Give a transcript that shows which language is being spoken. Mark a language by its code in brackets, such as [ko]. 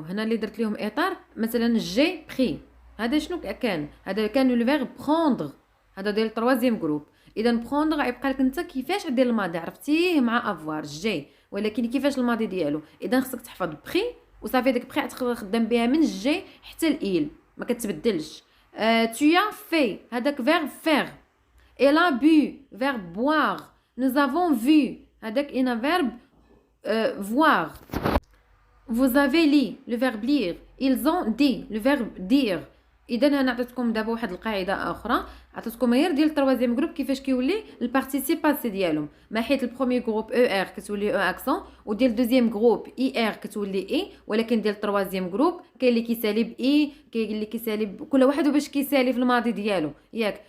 [ar] هنا اللي درت لهم اطار، مثلا جي بري، هذا شنو كان؟ هذا كان لو فيرب بروندر، هذا ديال التروازيام جروب. اذا بروندر غيبقى لك انت كيفاش دير الماضي، عرفتيه مع افوار جي، ولكن كيفاش الماضي ديالو. اذا خصك تحفظ بري وصافي، ديك بري تخدم بها من جي حتى الايل، ما كتبدلش. [fr] tu as fait [ar] هذاك فيرب فير. [fr] elle a bu [ar] فيرب [fr] boire. nous avons vu [ar] هذاك ان فيرب [fr] voir. vous avez lu le verbe lire. ils ont dit le verbe dire. [ar] اذا انا عطيتكم دابا واحد القاعده اخرى، عطيتكم غير ديال التروازيام جروب كيفاش كيولي البارتيسيباسي ديالهم، ما حيت البروميي جروب او ار كتولي او اكسون، وديال الدوزيام جروب اي ار كتولي اي، ولكن ديال التروازيام جروب كاين اللي كيسالي باي، كاين اللي كيسالي كل واحد باش كيسالي في الماضي ديالو ياك.